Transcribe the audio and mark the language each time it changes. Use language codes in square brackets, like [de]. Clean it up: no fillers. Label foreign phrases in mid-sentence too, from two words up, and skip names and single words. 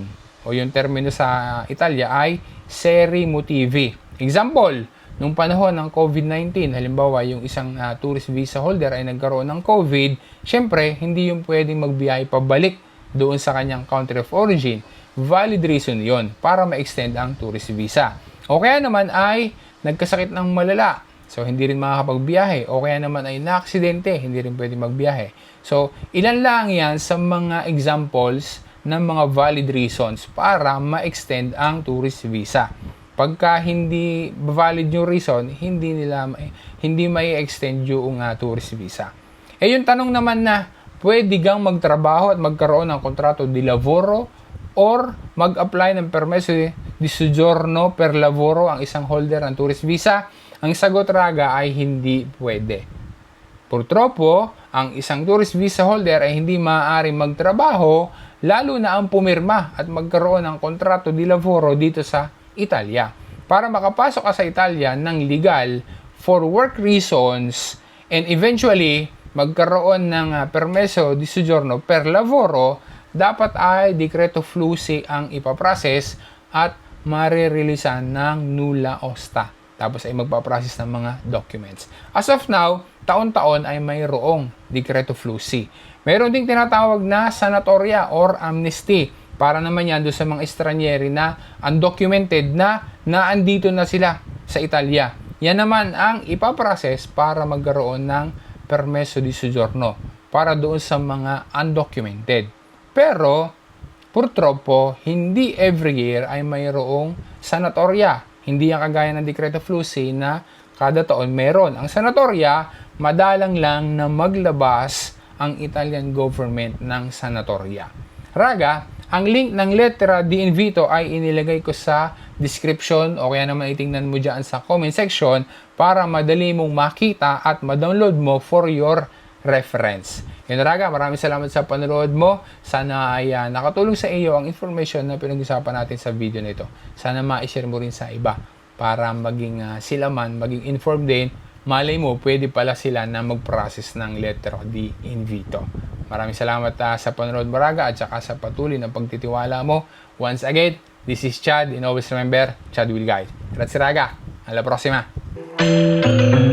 [tl] O yung termino sa Italia ay [it] seri motivi. [tl] Example, nung panahon ng COVID-19, halimbawa yung isang [en] tourist visa holder [tl] ay nagkaroon ng COVID, syempre, hindi yung pwedeng magbiyahe pabalik doon sa kanyang [en] country of origin. Valid reason [tl] yon para ma-extend ang [en] tourist visa. [tl] O kaya naman ay nagkasakit ng malala. So, hindi rin makakapagbiyahe. O kaya naman ay na-aksidente, hindi rin pwede magbiyahe. So, ilan lang yan sa mga examples ng mga [en] valid reasons [tl] para ma-extend ang [en] tourist visa. [tl] Pagka hindi valid yung reason, hindi may extend yung [en] tourist visa. [tl] Eh yung tanong naman na pwede gang magtrabaho at magkaroon ng [it] kontrato di lavoro [tl] or mag-apply ng [it] permesso di soggiorno per lavoro [tl] ang isang holder ng [en] tourist visa, [tl] ang sagot raga ay hindi pwede. Purtroppo, ang isang [en] tourist visa holder [tl] ay hindi maaaring magtrabaho lalo na ang pumirma at magkaroon ng [it] kontrato di lavoro [tl] dito sa Italia. Para makapasok ka sa Italia ng legal [en] for work reasons and eventually [tl] magkaroon ng [it] permesso di soggiorno per lavoro, [tl] dapat ay [it] decreto flussi [tl] ang ipaprocess at marireleasan ng [it] nulla osta. [tl] Tapos ay magpaprocess ng mga documents. [en] As of now, [tl] taon-taon ay mayroong [it] decreto flussi. [tl] Mayroon ding tinatawag na sanatoria or amnesty. Para naman yan doon sa mga estranyeri na undocumented na naandito na sila sa Italia. Yan naman ang ipaprocess para magkaroon ng [it] permesso di soggiorno [tl] para doon sa mga undocumented. Pero, purtroppo, hindi every year ay mayroong sanatoria. Hindi yan kagaya ng [it] Decreto Flussi [tl] na kada taon meron. Ang sanatoria, madalang lang na maglabas ang [en] Italian government [tl] ng sanatoria. Raga, ang link ng [it] lettera di invito [tl] ay inilagay ko sa description o kaya naman itingnan mo dyan sa [en] comment section [tl] para madali mong makita at ma-download mo [en] for your reference. [tl] Yun raga, maraming salamat sa panonood mo. Sana ay nakatulong sa iyo ang information na pinag-usapan natin sa video nito. Sana ma-share mo rin sa iba para maging sila man, maging informed din. Malay mo, pwede pala sila na mag-process ng [it] letter di invito. [tl] Maraming salamat sa panonood mo raga at saka sa patuloy na pagtitiwala mo. [en] Once again, this is Chad and always remember, Chad will guide. [it] Grazie raga, alla prossima!